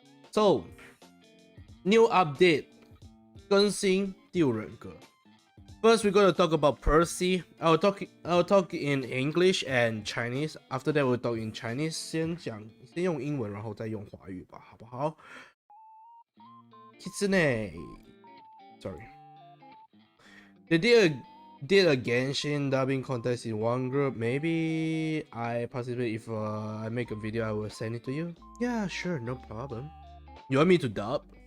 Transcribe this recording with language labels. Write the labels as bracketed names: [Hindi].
[English] So, new update [Chinese] 更新第五人格。 [English] First, we're gonna talk about Percy. I'll talk in English and Chinese. After that, we'll talk in Chinese. [Chinese] 先用英文，然后再用华语吧，好不好？ [English] Kitsune, sorry. They did a Genshin dubbing contest in one group. Maybe I participate. If I make a video, I will send it to you. Yeah, sure, no problem. You want me to dub?